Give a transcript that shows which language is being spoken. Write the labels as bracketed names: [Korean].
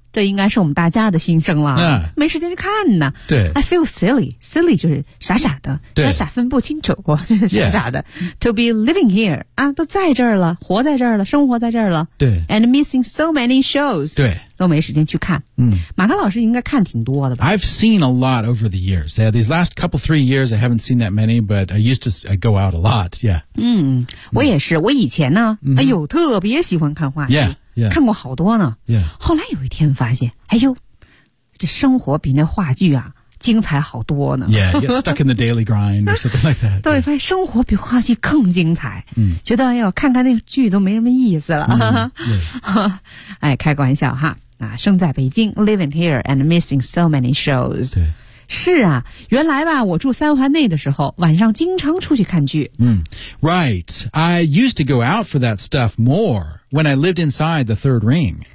[Chinese] 这应该是我们大家的心声了、没时间去看呢对 [English] I feel silly silly [Chinese] 就是傻傻的傻傻分不清楚傻傻的、 [English] to be living here [Chinese] 啊，都在这儿了活在这儿了生活在这儿了对 [English] and missing so many shows [Chinese] 对都没时间去看、马克老师应该看挺多的吧 [English] I've seen a lot over the years these last couple three years I haven't seen that many but I used to go out a lot yeah [Chinese] 我也是我以前呢、哎呦特别喜欢看话剧 [English] Yeah. [Chinese] 看过好多呢、后来有一天发现哎呦这生活比那话剧啊精彩好多呢 [English] Yeah, you get stuck in the daily grind or something like that [Chinese] 对发现生活比话剧更精彩、嗯、觉得哎呦看看那剧都没什么意思了、 yeah. 哎开个玩笑哈啊，生在北京 [English] living here and missing so many shows [Chinese] 对是啊原来吧我住三环内的时候晚上经常出去看剧、 [English] Right, I used to go out for that stuff more when I lived inside the third ring.